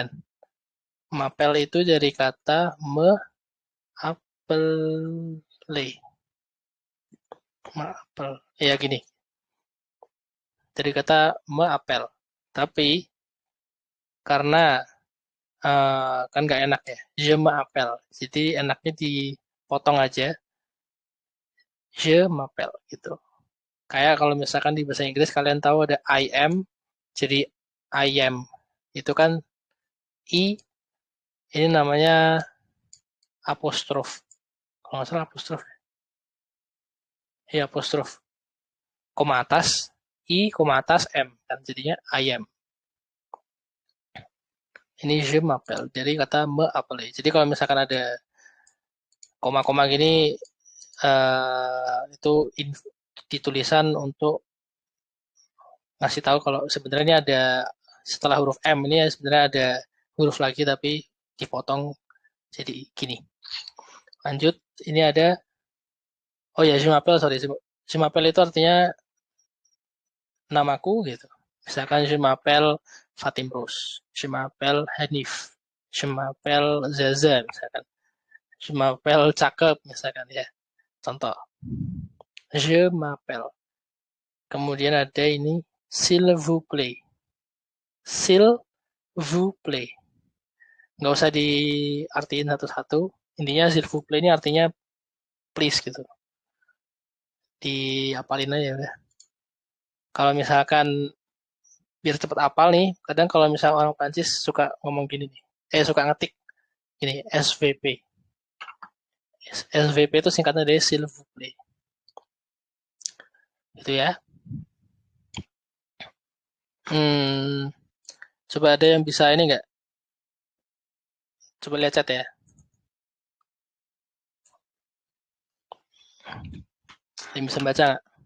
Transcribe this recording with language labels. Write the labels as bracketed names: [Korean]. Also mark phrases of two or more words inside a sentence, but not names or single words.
[Indonesian] Mapel itu dari kata [French] me apel le. [Indonesian] Mapel. Ya gini. Dari kata [French] me apel. [Indonesian] Tapi karena kan nggak enak ya. [French] Je me apel. [Indonesian] Jadi enaknya dipotong aja. [French] Je m'appelle [Indonesian] gitu. Kayak kalau misalkan di bahasa Inggris kalian tahu ada [English] I am, [Indonesian] jadi [English] I am. [Indonesian] Itu kan I, ini namanya apostrof. Kalau nggak salah apostrof. Ya apostrof. Koma atas, I, koma atas M. Kan jadinya [English] I am. [Indonesian] Ini [French] je m'appelle. [Indonesian] Dari kata [French] me appeler. [Indonesian] Jadi kalau misalkan ada koma-koma gini, itu ditulisan untuk ngasih tahu kalau sebenarnya ada setelah huruf M ini sebenarnya ada huruf lagi tapi dipotong jadi gini. Lanjut, ini ada, oh ya, [French] je m'appelle, sorry. Je m'appelle [Indonesian] itu artinya namaku gitu. [French] Misalkan je m'appelle Fatim Rose, je m'appelle Hanif, je m'appelle Zaza misalkan. Je m'appelle [Indonesian] Cakep misalkan ya. Contoh. [French] Je m'appelle. [Indonesian] Kemudian ada ini [French] s'il vous plaît. S'il vous plaît. [Indonesian] Nggak usah diartiin satu-satu. Intinya [French] s'il vous plaît [Indonesian] ini artinya please gitu. Diapalin aja udah. Kalau misalkan biar cepet apal nih, kadang kalau misalnya orang Prancis suka ngomong gini nih. Suka ngetik gini, SVP. SVP itu singkatnya dari [French] s'il vous plaît. [Indonesian] Gitu ya. Coba ada yang bisa ini nggak? Coba lihat chat ya. Yang bisa baca nggak?